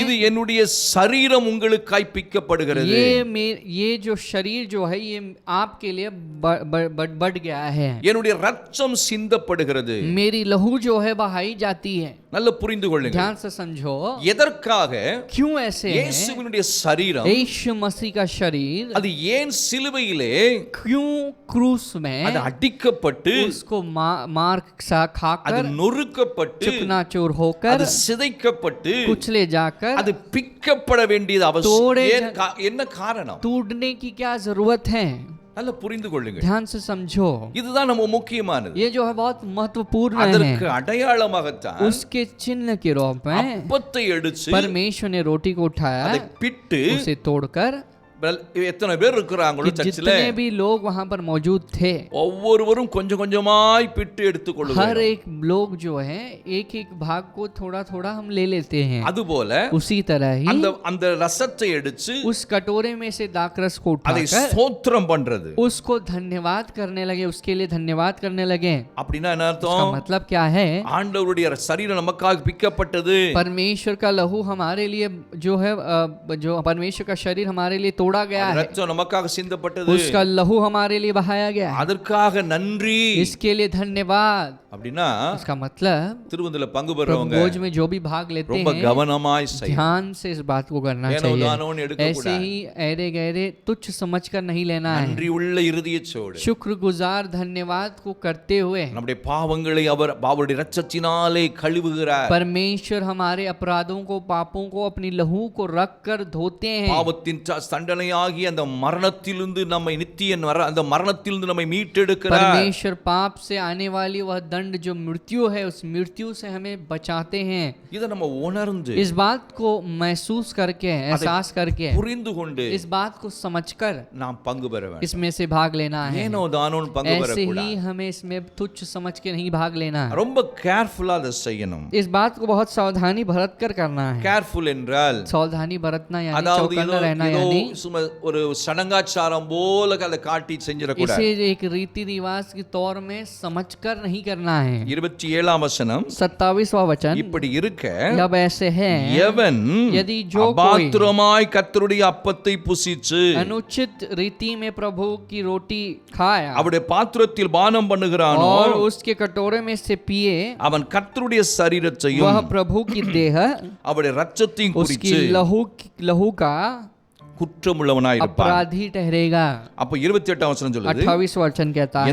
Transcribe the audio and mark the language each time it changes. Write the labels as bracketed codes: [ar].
[ta] இது என்னுடைய சரீரம் உங்களுக்காய் பிக்கப்படுகிறது. [hi] ये जो शरीर जो है ये आपके लिए बढ़ गया है. [ta] என்னுடைய ரத்தம் சிந்தப்படுகிறது. [hi] मेरी लहू जो है बहाई जाती है. [ta] நல்ல புரிந்து கொள்ளுங்க. [hi] ध्यान से समझो, [ta] எதற்காக [hi] क्यों ऐसे है. [ta] இயேசுவினுடைய சரீரம், [hi] यीशु मसीह का शरीर [ta] அது ஏன் சிலுவையிலே [hi] क्यों क्रूस में [ta] அது அடிக்கப்பட்டு, [hi] उसको मार [ta] அது [hi] खाकर, [ta] நொறுக்கப்பட்டு, [hi] चकनाचूर होकर, [ta] அது சிதைக்கப்பட்டு, [hi] कुचले जाकर, [ta] அது பிக்கப்பட வேண்டியது அவசியம். [hi] தோடே [ta] என்ன காரணம்? [hi] टूटने की क्या जरूरत है. [ta] நல்ல புரிந்து கொள்ளுங்க. [hi] ध्यान से समझो, [ta] இதுதான் நம்ம முக்கியமானது. [hi] ये जो है बहुत महत्वपूर्ण [ta] அதற்கு [hi] है. [ta] அடையாளமாகத்தான் [hi] उसके चिन्ह के रूप में [ta] அப்பத்தை எடுத்து [hi] परमेश्वर ने रोटी को उठाया, [ta] அதை பிட்டு, [hi] उसे तोड़कर, [ta] எத்தனை பேர் இருக்கிறாங்களோ [hi] कि [ta] சர்ச்சில் [hi] जितने भी लोग वहां पर मौजूद थे, [ta] ஒவ்வொருவரும் கொஞ்சம் கொஞ்சமாய் பிட்டு எடுத்துக் [hi] हर [ta] கொள்ளுவாங்க. [hi] एक लोग जो है एक एक भाग को थोड़ा थोड़ा हम ले लेते हैं. [ta] அதுபோல [hi] उसी तरह ही [ta] அந்த ரசத்தை எடுத்து [hi] उस कटोरे में से दाखरस को [ta] அதை [hi] उठाकर [ta] ஸ்தோத்திரம் பண்றது. [hi] उसको धन्यवाद करने लगे, उसके लिए धन्यवाद करने लगे. [ta] அப்படின்னா என்ன [hi] उसका [ta] அர்த்தம்? [hi] मतलब क्या है. [ta] ஆண்டவருடைய சரீரம் நமக்காக பிக்கப்பட்டது. [hi] परमेश्वर का लहू हमारे लिए जो है जो परमेश्वर का शरीर हमारे लिए तोड़ा गया है, [ta] ரத்தம் நமக்காக சிந்தப்பட்டது. [hi] उसका लहू हमारे लिए बहाया गया है. [ta] அதற்காக நன்றி. [hi] इसके लिए धन्यवाद. [ta] அப்படின்னா [hi] इसका मतलब [ta] திருவிருந்தில பங்கு [hi] प्रभु [ta] பெறவங்க [hi] भोज में जो भी भाग लेते [ta] ரொம்ப [hi] हैं, [ta] கவனமாய் செய்யணும். [hi] ध्यान से इस बात को करना [ta] ஏனோ [hi] चाहिए. [ta] தானோன்னு எடுக்க [hi] ऐसे [ta] கூடாது. [hi] ही ऐरे गहरे तुच्छ समझकर नहीं लेना है. [ta] நன்றி உள்ள இருதயத்தோடு [hi] शुक्रगुजार धन्यवाद को करते हुए [ta] நம்முடைய பாவங்களை அவர் அவருடைய இரத்தத்தினாலே கழுவுகிறார். [hi] परमेश्वर हमारे अपराधों को, पापों को अपनी लहू को रख कर धोते हैं. [ta] பாவத்தின் தண்டனையாகி அந்த மரணத்திலிருந்து நம்மை அந்த மரணத்திலிருந்து நம்மை மீட்டெடுக்கிறார். [hi] परमेश्वर पाप से आने वाली वह दंड जो मृत्यु है, उस मृत्यु से हमें बचाते हैं. [ta] இதை நம்ம உணர்ந்து [hi] इस बात को महसूस करके, एहसास करके, [ta] புரிந்து கொண்டு [hi] इस बात को समझकर [ta] நாம் பங்கு பெற வேண்டும். [hi] इसमें से भाग लेना है. [ta] ஏனோ தானோன்னு பங்கு [hi] ऐसे [ta] பெறக்கூடாது. [hi] ही हमें इसमें तुच्छ समझ के नहीं भाग लेना है. [ta] ரொம்ப கேர்ஃபுல்லா அதை செய்யணும். [hi] इस बात को बहुत सावधानी बरत कर करना है. [ta] கேர்ஃபுல் என்றால் [hi] सावधानी बरतना यानी [ta] அதாவது [hi] चौकन्ना रहना, [ta] ஏதோ [hi] यानी [ta] சும்மா ஒரு சடங்காச்சாரம் போல அதை காட்டி செஞ்சிடக்கூடாது. [hi] इसे एक रीति रिवाज के तौर में समझकर नहीं करना है. [ta] 27ஆம் வசனம் [hi] 27वां वचन, [ta] இப்படி இருக்க [hi] जब ऐसे है [ta] எவன் [hi] यदि जो कोई [ta] அபாத்திரமாய் கர்த்தருடைய அப்பத்தை புசிச்சு [hi] अनुचित रीति में प्रभु की रोटी खाया [ta] அவருடைய பாத்திரத்தில் பானம் பண்ணுகிறானோ [hi] और उसके कटोरे में से पिए, [ta] அவன் கர்த்தருடைய சரீரத்தையும் [hi] वह प्रभु की देह [ta] அவருடைய இரத்தத்தையும் [hi] उसकी [ta] குறித்து [hi] लहू का [ta] குற்றமுள்ளவனாய் இருப்பான். [hi] अपराधी ठहरेगा. [ta] அப்ப 28ஆம் வசனம் சொல்லுது, [hi] 28वां वचन कहता है,